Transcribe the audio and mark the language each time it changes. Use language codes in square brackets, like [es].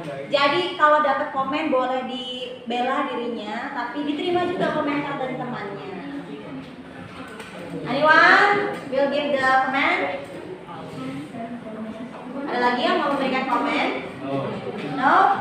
[id] Jadi kalau dapat komen boleh dibela dirinya, tapi diterima juga komentar dari temannya. [en] Anyone will give the comment? [id] Ada lagi yang mau memberikan komen? No?